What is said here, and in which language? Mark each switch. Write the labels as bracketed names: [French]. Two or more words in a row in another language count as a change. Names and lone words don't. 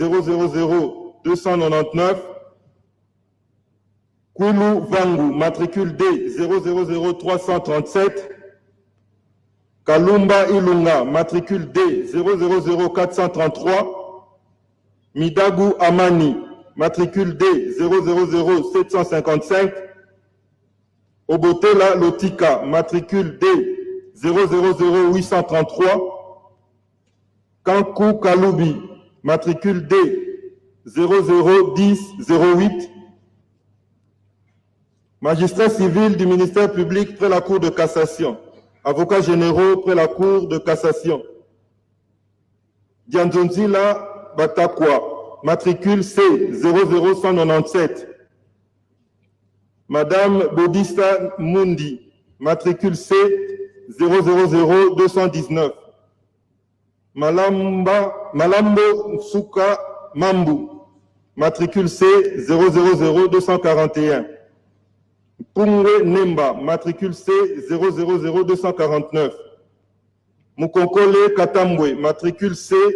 [French] 000299, Kulu Vangu, matricule D 000337, Kalumba Ilunga, matricule D 000433, Midagu Amani, matricule D 000755, Obotela Lotika, matricule D 000833, Kankou Kaloubi, matricule D 001008, magistrat civil du ministère public près la Cour de cassation, avocats généraux près la Cour de cassation, Dianzonzila Batakwa, matricule C 00197, Madame Bodista Mundi, matricule C 000219, Malambo Souka Mambu, matricule C 000241, Pungwe Nemba, matricule C 000249, Mukonkole Katambwe, matricule C